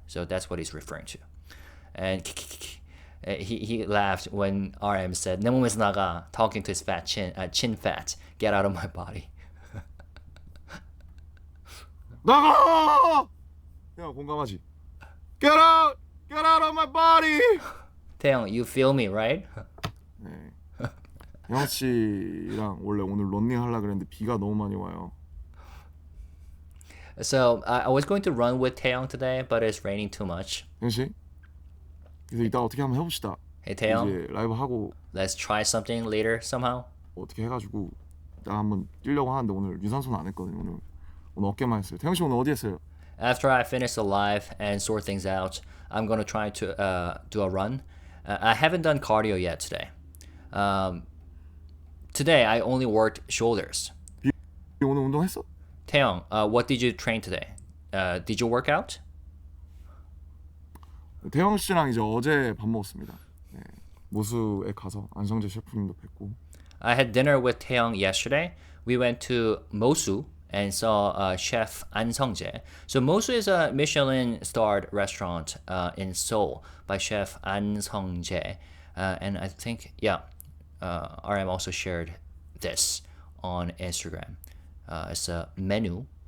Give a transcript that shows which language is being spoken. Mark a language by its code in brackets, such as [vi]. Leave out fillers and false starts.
[en] So that's what he's referring to. And he laughed when RM said, [ko] 내 몸에서 나가, [en] talking to his fat chin fat, get out of my body. [ko] 나가! 형 공감하지? [en] Get out of my body! 태영, you feel me, right? [ko] 네. 형 씨랑 원래 오늘 런닝 하려고 그랬는데 비가 너무 많이 와요. [en] So I was going to run with Taeyong today, but it's raining too much. [ko] 형 씨? 그래서 이따 어떻게 한번 해봅시다. [en] Hey Taeyong, [ko] 이제 라이브 하고 [en] let's try something later somehow. [ko] 어떻게 해가지고 나 한번 뛰려고 하는데 오늘 유산소는 안 했거든요. 오늘 어깨만 했어요. 태영 씨 오늘 어디 했어요? [en] After I finish the live and sort things out, I'm gonna try to do a run. I haven't done cardio yet today. Today I only worked shoulders. [ko] 오늘 운동했어? [en] Taeyong, what did you train today? Did you work out? [ko] 태영 씨랑 이제 어제 밥 먹었습니다. 네. 모수에 가서 안성재 셰프님도 뵙고. [en] I had dinner with Taeyong yesterday. We went to Mosu and saw chef An Sungjae. So Mosu is a Michelin-starred restaurant in Seoul by chef An Sungjae. And I think, RM also shared this on Instagram. It's a menu.